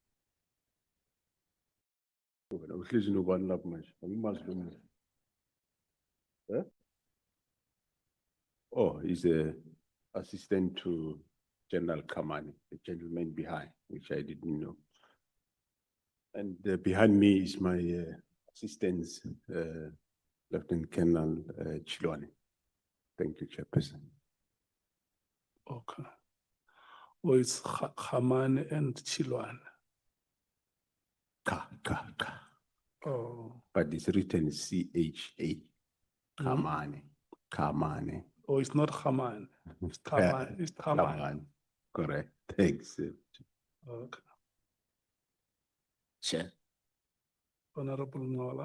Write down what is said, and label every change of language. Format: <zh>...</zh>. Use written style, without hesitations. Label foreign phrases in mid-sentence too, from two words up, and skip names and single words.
<en>Oh, he's a assistant to General Kamani, the gentleman behind, which I didn't know. And behind me is my assistant, Lieutenant Colonel Nhlanhla. Thank you, Chairperson. Okay. or it's Khamane and Chilwan? Ka, ka. Oh, But it's written CHA. Kamane, Kamane. or it's not Khamane? It's Khamane. It's Khamane. Kamane. Correct. Thanks. Okay. Chair, Honorable Nhlanhla.</en>